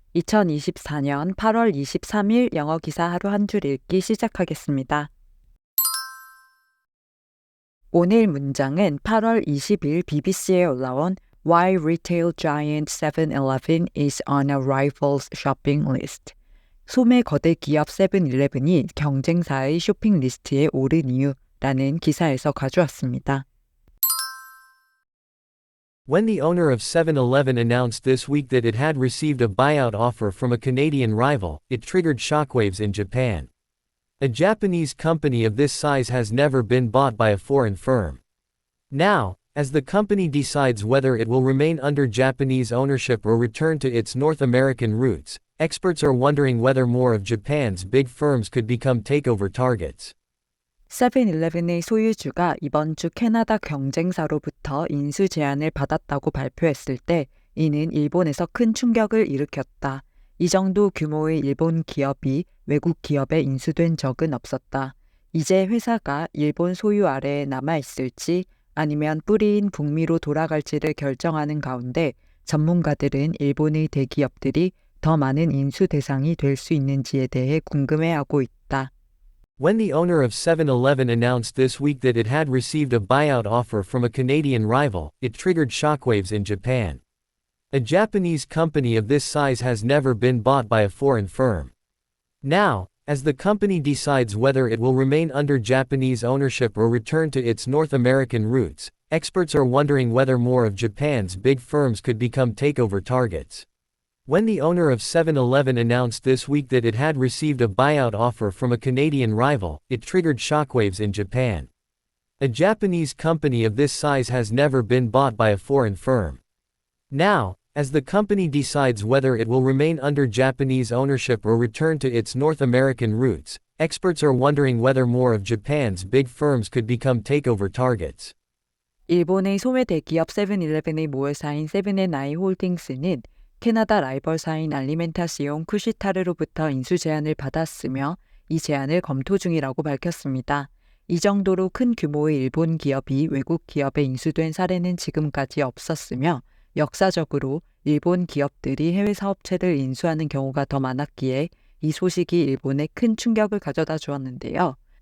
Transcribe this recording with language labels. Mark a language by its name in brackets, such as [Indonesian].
[Korean] 2024년 8월 23일 영어 기사 하루 한 줄 읽기 시작하겠습니다. 오늘 문장은 8월 20일 BBC에 올라온 [English] Why Retail Giant 7-Eleven is on a rival's shopping list. [Korean] 소매 거대 기업 세븐일레븐이 경쟁사의 쇼핑 리스트에 오른 이유라는 기사에서 가져왔습니다. [English] When the owner of 7-Eleven announced this week that it had received a buyout offer from a Canadian rival, it triggered shockwaves in Japan. A Japanese company of this size has never been bought by a foreign firm. Now, as the company decides whether it will remain under Japanese ownership or return to its North American roots, experts are wondering whether more of Japan's big firms could become takeover targets. [Korean] 세븐일레븐의 소유주가 이번 주 캐나다 경쟁사로부터 인수 제안을 받았다고 발표했을 때 이는 일본에서 큰 충격을 일으켰다. 이 정도 규모의 일본 기업이 외국 기업에 인수된 적은 없었다. 이제 회사가 일본 소유 아래에 남아있을지 아니면 뿌리인 북미로 돌아갈지를 결정하는 가운데 전문가들은 일본의 대기업들이 더 많은 인수 대상이 될 수 있는지에 대해 궁금해하고 있다. [English] When the owner of 7-Eleven announced this week that it had received a buyout offer from a Canadian rival, it triggered shockwaves in Japan. A Japanese company of this size has never been bought by a foreign firm. Now, as the company decides whether it will remain under Japanese ownership or return to its North American roots, experts are wondering whether more of Japan's big firms could become takeover targets. When the owner of 7-Eleven announced this week that it had received a buyout offer from a Canadian rival, it triggered shockwaves in Japan. A Japanese company of this size has never been bought by a foreign firm. Now, as the company decides whether it will remain under Japanese ownership or return to its North American roots, experts are wondering whether more of Japan's big firms could become takeover targets. [Korean] 일본의 소매 대기업 세븐일레븐의 모회사인 세븐앤아이 홀딩스는 캐나다 라이벌사인 알리멘타시옹 쿠시타르로부터 인수 제안을 받았으며 이 제안을 검토 중이라고 밝혔습니다. 이 정도로 큰 규모의 일본 기업이 외국 기업에 인수된 사례는 지금까지 없었으며 역사적으로 일본 기업들이 해외 사업체를 인수하는 경우가 더 많았기에 이 소식이 일본에 큰 충격을 가져다 주었는데요.